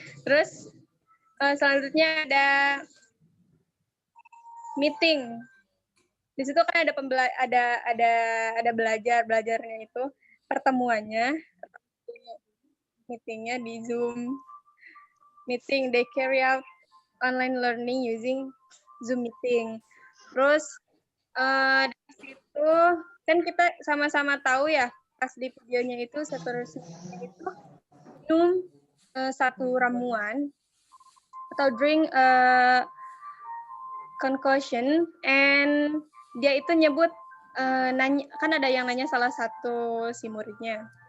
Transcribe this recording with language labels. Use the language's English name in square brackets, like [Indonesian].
[Indonesian] Terus selanjutnya ada meeting. Di situ kan ada belajarnya itu pertemuannya, meetingnya di Zoom meeting. [English] They carry out online learning using Zoom meeting. [Indonesian] Terus di situ kan kita sama-sama tahu ya, pas di videonya itu seterusnya itu minum satu ramuan atau [English] drink concussion, [Indonesian] and dia itu nyebut nanya, kan ada yang nanya salah satu si muridnya.